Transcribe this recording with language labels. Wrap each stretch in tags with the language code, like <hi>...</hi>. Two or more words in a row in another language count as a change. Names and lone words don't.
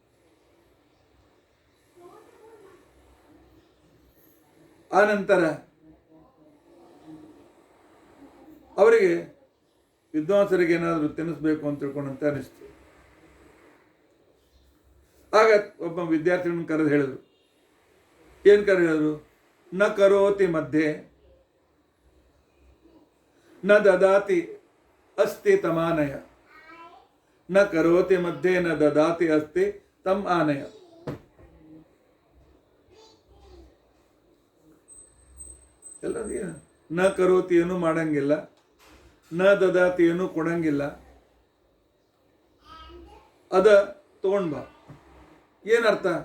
<kn>ಆ ನಂತರ ಅವರಿಗೆ ವಿದ್ವಾಂಸರಿಗೆ ಏನಾದರೂ ತಿನ್ನಿಸ್ಬೇಕು ಅಂತ ತಿಳ್ಕೊಂಡಂತೆ ಅನಿಸ್ತು. ಆಗ ಒಬ್ಬ ವಿದ್ಯಾರ್ಥಿಗಳನ್ನು ಕರೆದು ಹೇಳಿದ್ರು. ಏನು ಹೇಳಿದ್ರು?</kn> <sa>ನ ಕರೋತಿ ಮಧ್ಯೆ ನ ದದಾತಿ ಅಸ್ತಿ ತಮಾನಯ, ನ ಕರೋತಿ ಮಧ್ಯೆ ನ ದದಾತಿ ಅಸ್ತಿ ತಮ್ ಆನಯ.</sa> <kn>ಎಲ್ಲ</kn> <sa>ನ ಕರೋತಿ</sa> <kn>ಏನೂ ಮಾಡಂಗಿಲ್ಲ,</kn> <sa>ನ ದದಾತಿ</sa> <kn>ಏನೂ ಕೊಡಂಗಿಲ್ಲ, ಅದ ತಗೊಂಡ್ ಬಾ. ಏನರ್ಥ?</kn>